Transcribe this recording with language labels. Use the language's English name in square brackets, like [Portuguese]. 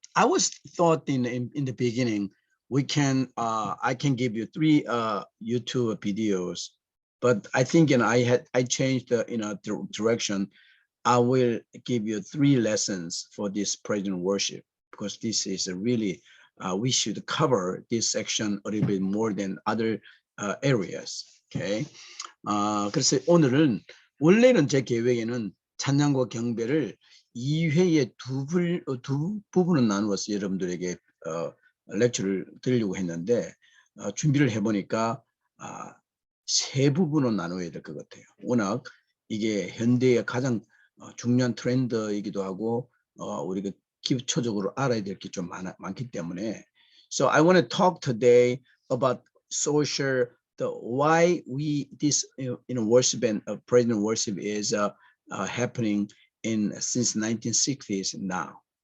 [English] I was thought in the beginning we can I can give you three YouTube videos, but I think I changed the direction. I will give you three lessons for this praise and worship because this is a really we should cover this section a little bit more than other areas. Okay. [Korean] 그래서 오늘은 원래는 제 계획에는 찬양과 경배를 2회에 두 부분을 나누어서 여러분들에게 렉처를 드리려고 했는데 준비를 해보니까 세 부분으로 나눠야 될 것 같아요. 워낙 이게 현대의 가장 중요한 트렌드이기도 하고 우리가 기초적으로 알아야 될 게 좀 많기 때문에 [English] So I want to talk today about social why this worship and praise and worship is happening in since 1960s now.